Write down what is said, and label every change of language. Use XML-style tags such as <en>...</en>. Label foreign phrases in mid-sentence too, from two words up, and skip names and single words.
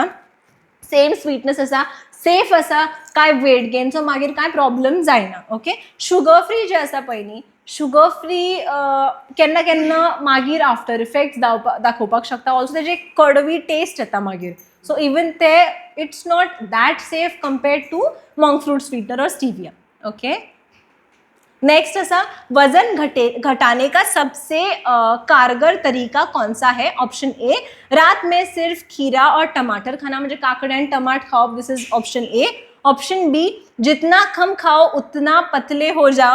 <kok>सेम स्वीटनेस आसा, सेफ आसा, काय वेट गेनचो मागीर काय प्रॉब्लेम जायना. ओके,</kok> <en>sugar free</en> <kok>जे आसा पळय न्ही,</kok> <en>sugar free</en> <kok>केन्ना केन्ना मागीर</kok> <en>after effects</en> <kok>दाखोवपाक शकता. ऑल्सो तेजी एक कडवी टेस्ट येता मागीर.</kok> <en>so even ते it's not that safe compared to monk fruit sweetener और stevia. okay.</en> <hi>नेक्स्ट ऐसा वजन घटाने का सबसे कारगर तरीका कौन सा है?</hi> <en>option A,</en> <hi>रात में सिर्फ खीरा और टमाटर खाना, म्हणजे काकड़ी एंड टमाटर खाओ.</hi> <en>this is option A. option B,</en> <hi>जितना कम खाओ उतना पतले हो जाओ.</hi>